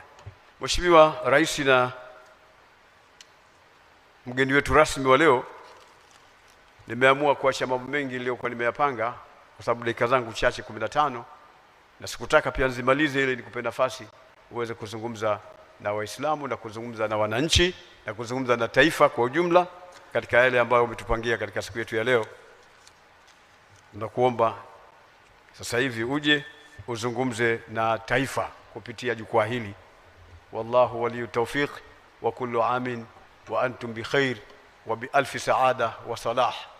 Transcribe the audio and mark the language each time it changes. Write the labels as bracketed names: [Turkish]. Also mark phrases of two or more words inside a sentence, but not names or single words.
[Swahili] Mheshimiwa Rais na mgeni wetu rasmi wa leo, nimeamua kuacha mambo mengi niliyokuwa nimeyapanga kwa sababu dakika zangu chache 15, na sikutaka pia nzimalize ile nikupe nafasi uweze kuzungumza na Waislamu na kuzungumza na wananchi na kuzungumza na taifa kwa ujumla katika yale ambayo umetupangia katika siku yetu ya leo. Tunakuomba sasa hivi uje uzungumze na taifa kupitia jukwaa hili. [Arabic] والله ولي التوفيق وكل عام وأنتم بخير وبألف سعادة وصلاح.